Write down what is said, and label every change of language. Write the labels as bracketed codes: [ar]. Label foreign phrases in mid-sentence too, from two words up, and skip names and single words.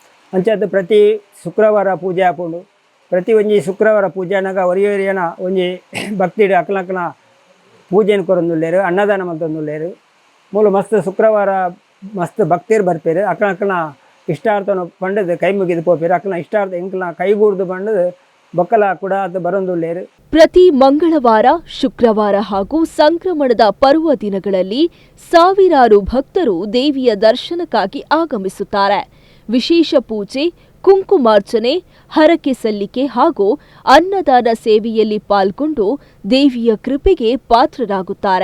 [tcy] ಅಂಚಾದ ಪ್ರತಿ ಶುಕ್ರವಾರ ಪೂಜೆ ಹಾಕೊಂಡು ಪ್ರತಿ ಒಂಜಿ ಶುಕ್ರವಾರ ಪೂಜೆನಾಗ ಒರಿಯೊರಿಯನ ಒಂಜಿ ಭಕ್ತಿಡ್ ಅಕ್ಲಕ್ಕನ ಪೂಜೆನ ಕೊರೊಂದುಲ್ಲೇರು ಅನ್ನದಾನ ಮಂತೊಂದುಲ್ಲೇರು ಮೂಲ ಮಸ್ತ್ ಶುಕ್ರವಾರ ಮಸ್ತ್ ಭಕ್ತಿರ್ ಬರ್ಪೇರು ಅಕ್ಲಕ್ಕನ ಇಷ್ಟಾರ್ಥನ ಪಂಡದು ಕೈ ಮುಗಿದು ಪೋಪೇರು ಅಕ್ಲನ ಇಷ್ಟಾರ್ಥ ಎಂಕ್ಲನ ಕೈಗೂಡ್ದು ಪಂಡದು ಬೊಕ್ಕಲ ಕೂಡ ಅದು ಬರೊಂದುಲ್ಲೇರು. [kn] ಪ್ರತಿ ಮಂಗಳವಾರ, ಶುಕ್ರವಾರ ಹಾಗೂ ಸಂಕ್ರಮಣದ ಪರ್ವ ದಿನಗಳಲ್ಲಿ ಸಾವಿರಾರು ಭಕ್ತರು ದೇವಿಯ ದರ್ಶನಕ್ಕಾಗಿ ಆಗಮಿಸುತ್ತಾರೆ. ವಿಶೇಷ ಪೂಜೆ, ಕುಂಕುಮಾರ್ಚನೆ, ಹರಕೆ ಸಲ್ಲಿಕೆ ಹಾಗೂ ಅನ್ನದಾನ ಸೇವೆಯಲ್ಲಿ ಪಾಲ್ಗೊಂಡು ದೇವಿಯ ಕೃಪೆಗೆ ಪಾತ್ರರಾಗುತ್ತಾರೆ.